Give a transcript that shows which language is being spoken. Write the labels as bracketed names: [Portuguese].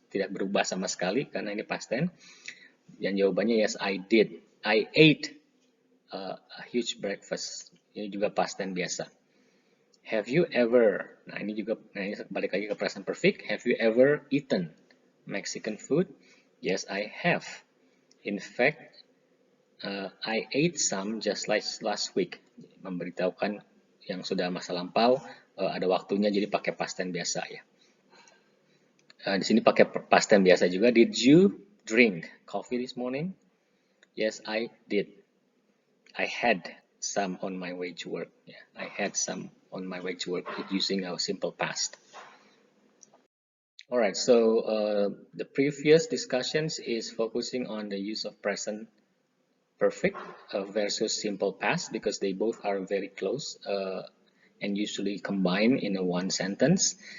[Indonesian] Tidak berubah sama sekali karena ini past tense. Yang jawabannya [English] yes, I did. I ate a huge breakfast. [Indonesian] Ini juga past tense biasa. [English] Have you ever? [Indonesian] Nah ini juga, ini balik lagi ke present perfect. [English] Have you ever eaten Mexican food? Yes, I have. In fact, I ate some just like last week. [Indonesian] Memberitahukan yang sudah masa lampau, ada waktunya jadi pakai past tense biasa ya. Di sini pakai past tense biasa juga. [English] Did you drink coffee this morning? Yes, I did. I had some on my way to work. Yeah, I had some on my way to work using our simple past. All right, so the previous discussions is focusing on the use of present perfect versus simple past because they both are very close and usually combined in a one sentence.